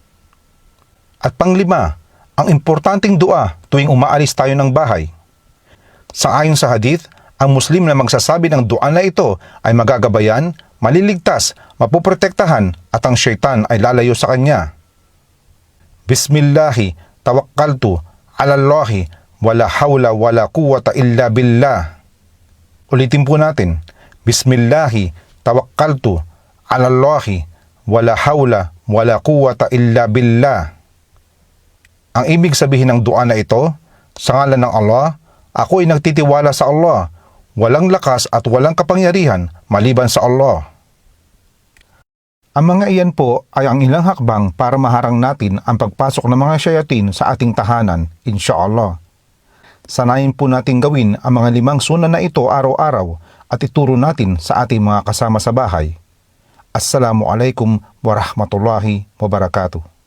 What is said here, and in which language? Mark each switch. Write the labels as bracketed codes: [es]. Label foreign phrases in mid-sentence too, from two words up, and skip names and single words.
[tl] At panglima, ang importanteng dua tuwing umaalis tayo ng bahay. Sa ayon sa hadith, ang Muslim na magsasabi ng dua na ito ay magagabayan, maliligtas, mapoprotektahan at ang Shaitan ay lalayo sa kanya. [ar] بسم الله توكلت على الله ولا حول ولا قوة إلا بالله. [tl] Ulitin po natin. [ar] بسم الله توكلت على الله ولا حول ولا قوة إلا بالله. [tl] Ang ibig sabihin ng dua na ito, sa ngalan ng Allah, ako ay nagtitiwala sa Allah, walang lakas at walang kapangyarihan maliban sa Allah. Ang mga iyan po ay ang ilang hakbang para maharang natin ang pagpasok ng mga shayatin sa ating tahanan, insyaallah. Sanayin po natin gawin ang mga 5 sunan na ito araw-araw at ituro natin sa ating mga kasama sa bahay. [ar] السلام عليكم ورحمة الله وبركاته.